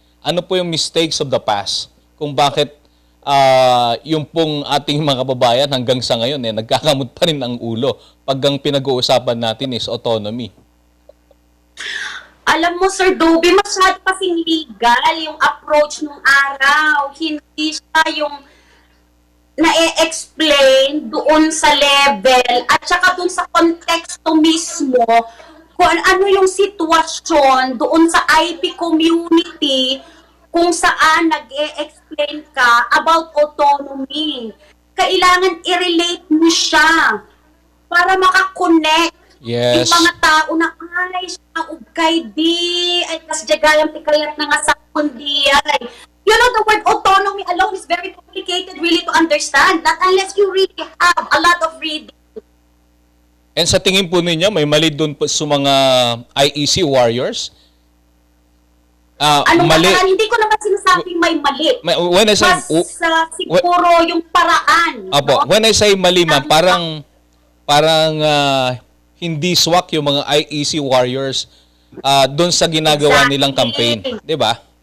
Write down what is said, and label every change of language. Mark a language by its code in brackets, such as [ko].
[tl] Ano po yung [en] mistakes of the past? [tl] Kung bakit yung pong ating mga kababayan hanggang sa ngayon nagkakamot pa rin ang ulo pag ang pinag-uusapan natin is autonomy. Alam mo, Sir Dobby, masyado kasing legal yung approach nung araw. Hindi siya yung na-explain doon sa level at saka doon sa konteksto mismo kung ano yung sitwasyon doon sa IP community kung saan nag-e-explain ka about autonomy. Kailangan i-relate mo siya para makakonect. [en] Yes. Yung mga tao na, ay, siya ugkay di, ay, kas jagayang tikayat na nga sa kundi, ay. You know, the word autonomy alone is very complicated really to understand, not unless you really have a lot of reading. [tl] And sa tingin po ninyo, may mali doon po sa mga IEC warriors? Mali. Hindi ko naman sinasabing may mali. [en] When I say, [tl] Siguro yung paraan. Apo, no? [en] when I say [tl] mali, ma'am, parang hindi swak yung mga IEC warriors doon sa ginagawa nilang campaign. Di ba?